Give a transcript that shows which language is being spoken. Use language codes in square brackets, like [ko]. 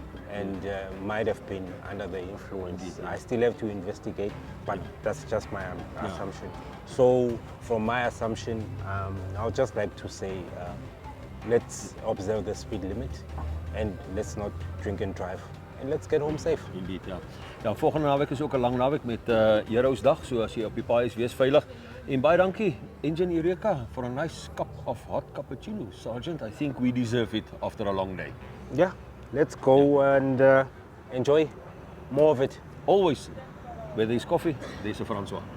[en] and might have been under the influence. I still have to investigate, but that's just my assumption. So from my assumption, I would just like to say, let's observe the speed limit and let's not drink and drive. And let's get home safe. Indeed, ja. [af] Ja, volgende naweek is ook 'n lang naweek met Heroesdag, so as jy op die paai is, wees veilig. En baie dankie, [en] Engen Eureka, for a nice cup of hot cappuccino. Sergeant, I think we deserve it after a long day. Yeah, let's go and enjoy more of it. Always. Where there's coffee, there's a Francois.